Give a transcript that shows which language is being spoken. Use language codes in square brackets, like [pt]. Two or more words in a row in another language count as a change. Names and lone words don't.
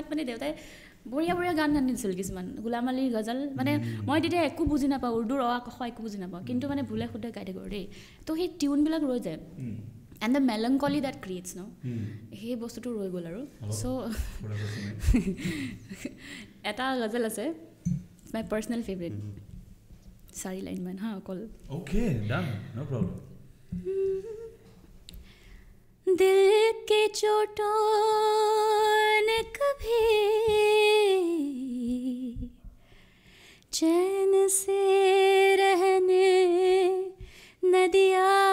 [as] মানে দেউতাই বঢ়িয়া বঢ়িয়া গান আনিছিল কিছুমান গোলাম আলীৰ গজল মানে মই তেতিয়া একো বুজি নাপাওঁ উৰ্দুৰ অ ক খ একো বুজি নাপাওঁ কিন্তু মানে ভুলে শুদ্ধে গাই থাকোঁ দেই তো সেই টিউনবিলাক ৰৈ যায় [en] and the melancholy that creates [as] ন সেই বস্তুটো ৰৈ গ'ল আৰু চ' এটা গজল আছে [en] my personal favourite [as] 4 লাইনমান হা অকল [en] okay done no problem [ur] دل کے چوٹوں نے کبھی چین سے رہنے نہ دیا